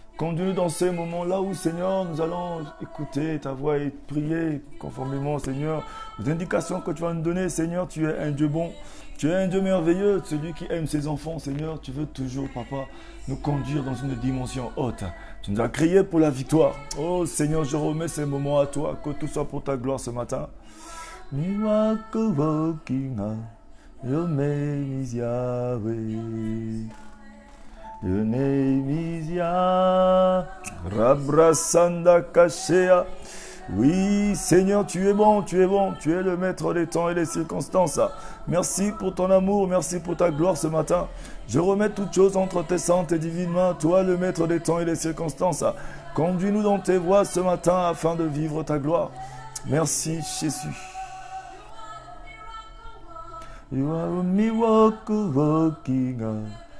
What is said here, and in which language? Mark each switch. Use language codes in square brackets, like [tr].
[fr] Conduis-nous dans ces moments-là où, Seigneur, nous allons écouter ta voix et prier conformément, Seigneur, aux indications que tu vas nous donner. Seigneur, tu es un Dieu bon, tu es un Dieu merveilleux, celui qui aime ses enfants. Seigneur, tu veux toujours, Papa, nous conduire dans une dimension haute. Tu nous as créés pour la victoire. Oh Seigneur, je remets ces moments à toi, que tout soit pour ta gloire ce matin. [en] Miracle working, your name is Yahweh. Your name is Yah. Rabrasanda Kashea. [fr] Oui, Seigneur, tu es bon, tu es bon. Tu es le maître des temps et des circonstances. Merci pour ton amour, merci pour ta gloire ce matin. Je remets toutes choses entre tes saintes et divines mains. Toi, le maître des temps et des circonstances. Conduis-nous dans tes voies ce matin afin de vivre ta gloire. Merci, Jésus. [en] You are a miracle working God.